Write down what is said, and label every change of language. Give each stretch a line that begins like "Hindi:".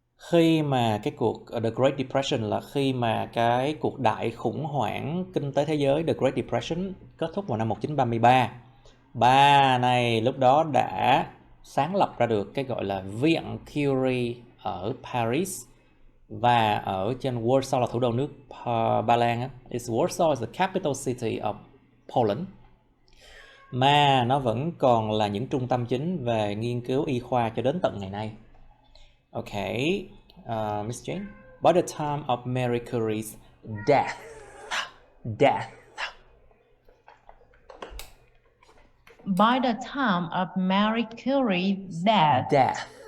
Vietnamese: Khi mà cái cuộc The Great Depression là khi mà cái cuộc đại khủng hoảng kinh tế thế giới The Great Depression kết thúc vào năm 1933. Bà này lúc đó đã sáng lập ra được cái gọi là Viện Curie ở Paris và ở trên Warsaw là thủ đô nước Ba Lan á.
English: Warsaw is the capital city of Poland.
Vietnamese: Mà nó vẫn còn là những trung tâm chính về nghiên cứu y khoa cho đến tận ngày nay.
English: Okay, Miss Jane. By the time of Marie Curie's death. By the time of Marie Curie's death.